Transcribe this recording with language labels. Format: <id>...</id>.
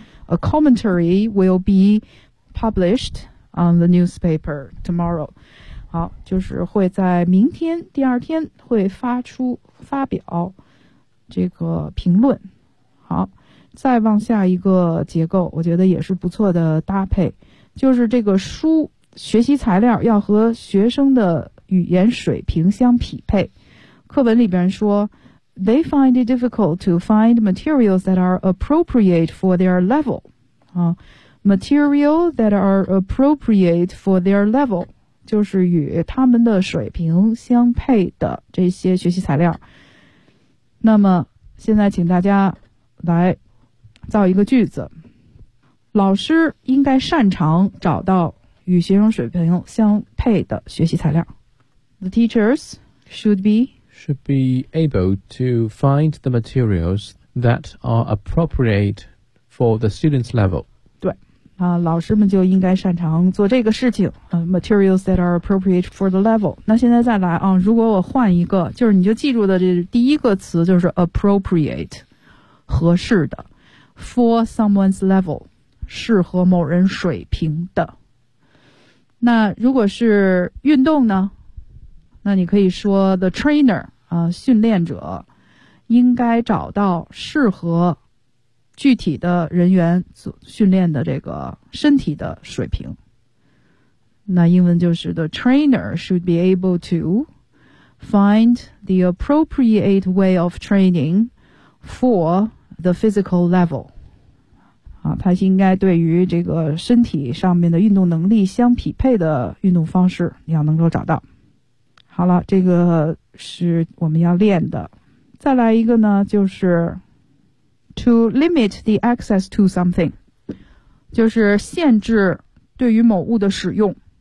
<en>A commentary will be published on the newspaper tomorrow。</en> <zh>好，就是会在明天第二天会发表这个评论。好，再往下一个结构，我觉得也是不错的搭配，就是这个书学习材料要和学生的语言水平相匹配。课文里边说</zh> <en>They find it difficult to find materials that are appropriate for their level、material that are appropriate for their level</en> <zh>就是与他们的水平相配的这些学习材料。那么现在请大家来造一个句子，老师应该擅长找到与学生水平相配的学习材料。</zh> <en>The teachers should be able to find the materials that are appropriate for the students' level.</en> <zh>对，老师们就应该擅长做这个事情。</zh> <en>Materials that are appropriate for the level.</en> <zh>那现在再来啊，如果我换一个，就是你就记住的这第一个词就是 appropriate， 合适的。</zh> <en>For someone's level，</en> <zh>适合某人水平的。那如果是运动呢？那你可以说</zh> <en>the trainer</en> <zh>训练者应该找到适合具体的人员训练的这个身体的水平。那英文就是</zh> <en>The trainer should be able to find the appropriate way of training for the physical level.</en> <zh>啊，他应该对于这个身体上面的运动能力相匹配的运动方式要能够找到。好了，这个是我们要练的。再来一个呢，就是</zh> <en>to limit the access to something，</en> <zh>就是限制对于某物的使用。</zh>